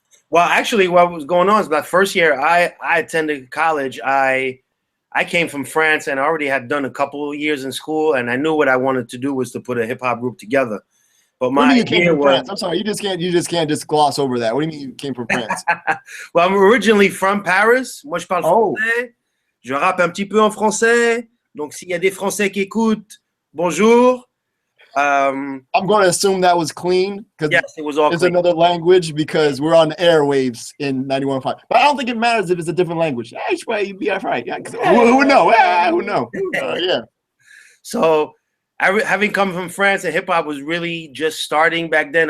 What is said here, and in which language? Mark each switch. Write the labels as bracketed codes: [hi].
[en] Well, actually, what was going on is that first year I attended college. I came from France and I already had done a couple of years in school, and I knew what I wanted to do was to put a hip hop group together. But my idea was, France? I'm sorry, you just can't just gloss over that. What do you mean you came from France? Well, I'm originally from Paris. [fr] Moi, je parle français. Je rappe un petit peu en français. Donc, s'il y a des Français qui écoutent, bonjour. [en] I'm going to assume that was clean because yes, it was all it's clean. Another language because we're on the airwaves in 91.5. But I don't think it matters if it's a different language. I should probably be all right. Yeah, who would know? Who knows? Yeah. So, having come from France, and hip hop was really just starting back then.